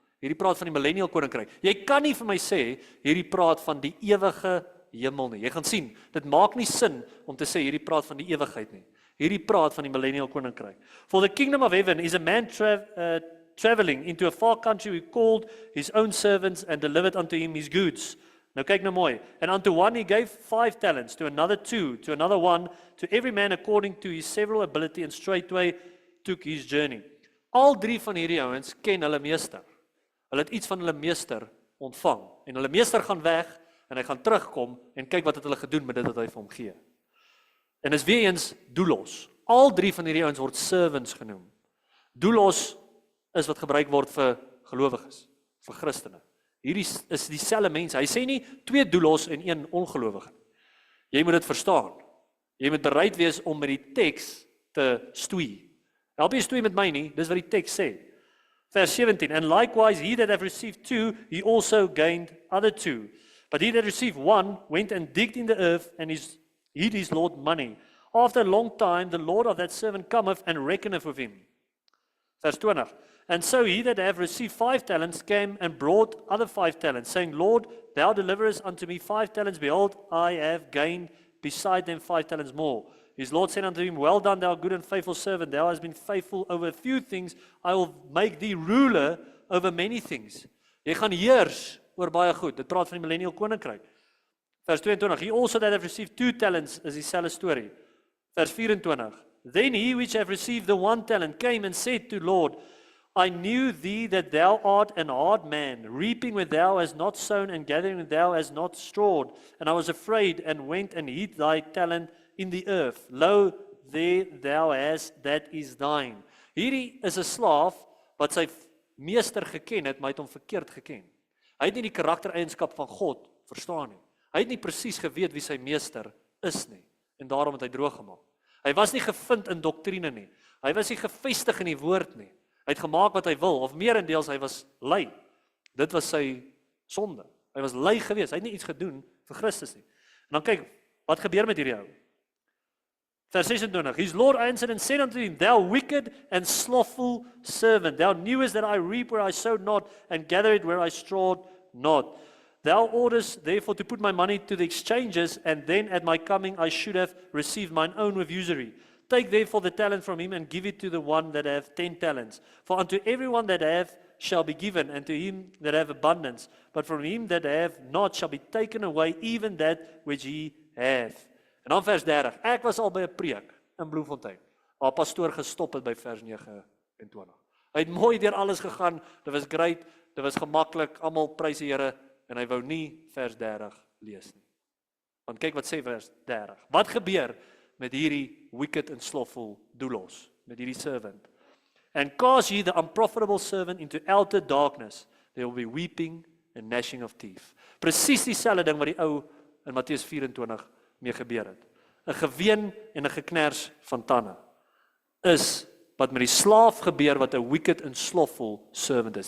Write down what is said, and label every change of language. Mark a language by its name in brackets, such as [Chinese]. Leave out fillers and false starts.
[Afrikaans] Hierdie praat van die millennial koninkryk. Jy kan nie vir my sê hierdie praat van die ewige hemel nie. Jy gaan sien, dit maak nie sin om te sê hierdie praat van die ewigheid nie. Hierdie praat van die millennial koninkryk. [English] For the kingdom of heaven is a man traveling into a far country who called his own servants and delivered unto him his goods. [Afrikaans] Nou kyk nou mooi. [English] And unto one he gave 5 talents, to another 2, to another 1, to every man according to his several ability, and straightway took his journey. [Afrikaans] Al 3 van hierdie ouens ken hulle meester. Hulle het iets van hulle meester ontvang. En hulle meester gaan weg, en hy gaan terugkom, en kyk wat het hulle gedoen met dit wat hy vir hom gee. En is weer eens doulos. Al 3 van hierdie ouens word servants genoem. Doulos is wat gebruik word vir gelowiges, vir Christene. Hierdie is dieselfde mense. Hy sê nie 2 doulos en 1 ongelowige. Jy moet dit verstaan. Jy moet bereid wees om met die teks te stoei. Help jy stoei met my nie, dis wat die teks sê. Vers 17, [English] and likewise he that have received 2, he also gained other 2. But he that received 1 went and digged in the earth and hid his Lord money. After a long time, the Lord of that servant cometh and reckoneth with him. [Afrikaans] Vers 20, [English] and so he that have received 5 talents came and brought other 5 talents, saying, Lord, thou deliverest unto me 5 talents. Behold, I have gained beside them 5 talents more. His Lord said unto him, well done, thou good and faithful servant. Thou hast been faithful over a few things. I will make thee ruler over many things. [Afrikaans] Jy gaan heers oor baie goed. Dit praat van die millennial koninkryk. Vers 22, [English] he also that have received 2 talents [Afrikaans] is dieselfde storie. Vers 24, [English] then he which have received the 1 talent came and said to Lord, I knew thee that thou art an hard man, reaping where thou hast not sown and gathering where thou hast not strawed. And I was afraid and went and hid thy talent in the earth. Lo, there thou hast, that is thine. [Afrikaans] Hierdie is 'n slaaf wat sy meester geken het, maar hy het hom verkeerd geken. Hy het nie die karaktereienskap van God verstaan nie. Hy het nie presies geweet wie sy meester is nie, en daarom het hy droog gemaak. Hy was nie gevind in doktrine nie. Hy was nie gefestig in die woord nie. Hy het gemaak wat hy wil, of meerendeels hy was lui. Dit was sy sonde. Hy was lui geweest. Hy het nie iets gedoen vir Christus nie. En dan kyk, wat gebeur met hierdie ou? Vers 26, [English] his Lord answered and said unto him, thou wicked and slothful servant, thou knewest that I reap where I sowed not, and gather it where I strawed not. Thou orders therefore to put my money to the exchanges, and then at my coming I should have received mine own with usury. Take therefore the talent from him, and give it to the one that hath 10 talents. For unto everyone that hath shall be given, and to him that hath abundance. But from him that hath not shall be taken away even that which he hath. [Afrikaans] En dan vers 30. Ek was al by 'n preek in Bloemfontein, waar pastoor gestop het by vers 29. Hy het mooi deur alles gegaan, dit was great, dit was gemaklik, almal prys die Here, en hy wou nie vers 30 lees nie. Want kyk wat sê vers 30. Wat gebeur met hierdie [English] wicked and slothful [Afrikaans] doulos, met hierdie servant? [English] And cast ye the unprofitable servant into outer darkness, there will be weeping and gnashing of teeth. [Afrikaans] Presies dieselfde ding wat die ou in Matteus 24 mee gebeur het. 'n Geween en 'n gekners van tande is wat met die slaaf gebeur wat 'n [English] wicked and slothful servant [Afrikaans] is.